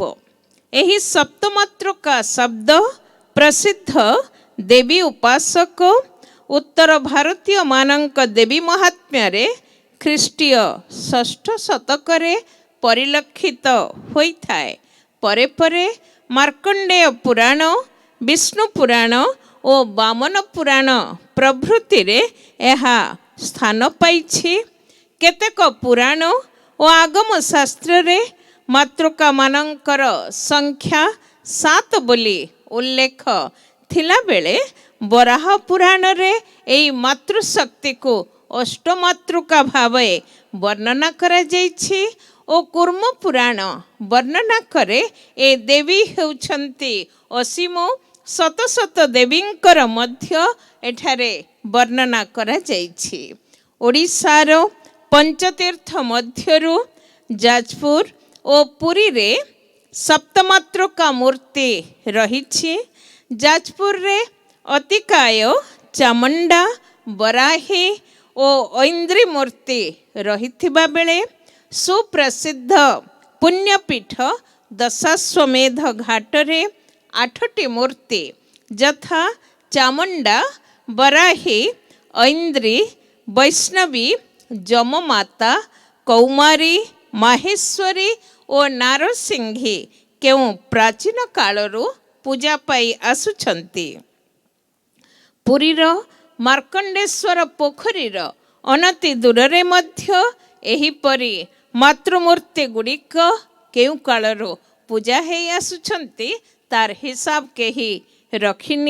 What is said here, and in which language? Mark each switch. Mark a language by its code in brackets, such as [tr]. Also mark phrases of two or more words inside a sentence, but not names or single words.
[or] ଏହି ସପ୍ତମାତୃକା ଶବ୍ଦ ପ୍ରସିଦ୍ଧ ଦେବୀ ଉପାସକ ଉତ୍ତର ଭାରତୀୟ ମାନଙ୍କ ଦେବୀ ମାହାତ୍ମ୍ୟ ରେ ଖ୍ରୀଷ୍ଟୀୟ ଷଷ୍ଠ ଶତକରେ ପରିଲକ୍ଷିତ ହୋଇଥାଏ। ପରେ ପରେ ମାର୍କଣ୍ଡେୟ ପୁରାଣ, ବିଷ୍ଣୁ ପୁରାଣ ଓ ବାମନ ପୁରାଣ ପ୍ରଭୃତି ରେ ଏହା ସ୍ଥାନ ପାଇଛି। କେତେକ ପୁରାଣ ଓ ଆଗମ ଶାସ୍ତ୍ର ରେ ମାତୃକା ମାନଙ୍କର ସଂଖ୍ୟା 7 ବୋଲି ଉଲ୍ଲେଖ ଥିଲା ବେଳେ ବରାହ ପୁରାଣ ରେ ଏହି ମାତୃଶକ୍ତି କୁ ଅଷ୍ଟମାତୃକା ଭାବେ ବର୍ଣ୍ଣନା କରା ଯାଇଛି ଓ କୂର୍ମ ପୁରାଣ ବର୍ଣ୍ଣନା କରେ ଏ ଦେବୀ ହେଉଛନ୍ତି ଅସୀମ ଶତ ଶତ ଦେବୀଙ୍କର ମଧ୍ୟ ଏଠାରେ ବର୍ଣ୍ଣନା କରା ଯାଇଛି। ଓଡ଼ିଶାର ପଞ୍ଚତୀର୍ଥ ମଧ୍ୟରୁ ଯାଜପୁର ଓ ପୁରୀ ରେ ସପ୍ତମାତୃକା ମୂର୍ତ୍ତି ରହିଛି। ଯାଜପୁର ରେ ଅତିକାୟ, ଚାମୁଣ୍ଡା, ବରାହୀ ଓ ଐନ୍ଦ୍ରୀ ମୂର୍ତ୍ତି ରହିଥିବା ବେଳେ ସୁପ୍ରସିଦ୍ଧ ପୁଣ୍ୟପୀଠ ଦଶାଶ୍ୱମେଧ ଘାଟ ରେ 8ଟି ମୂର୍ତ୍ତି ଯଥା ଚାମୁଣ୍ଡା, ବରାହୀ, ଐନ୍ଦ୍ରୀ, ବୈଷ୍ଣବୀ, ଯମମାତା, କୌମାରୀ, ମାହେଶ୍ୱରୀ ଔର ନାରସିଂହୀ କେଉଁ ପ୍ରାଚୀନ କାଳରୁ ପୂଜା ପାଇ ଆସୁଛନ୍ତି। ପୁରୀର ମାର୍କଣ୍ଡେଶ୍ୱର ପୋଖରୀର ଅନତି ଦୂରରେ ମଧ୍ୟ ଏହିପରି ମାତୃମୂର୍ତ୍ତି ଗୁଡ଼ିକ କେଉଁ କାଳରୁ ପୂଜା ହେଇ ଆସୁଛନ୍ତି ତାର ହିସାବ କେହି ରଖିନି।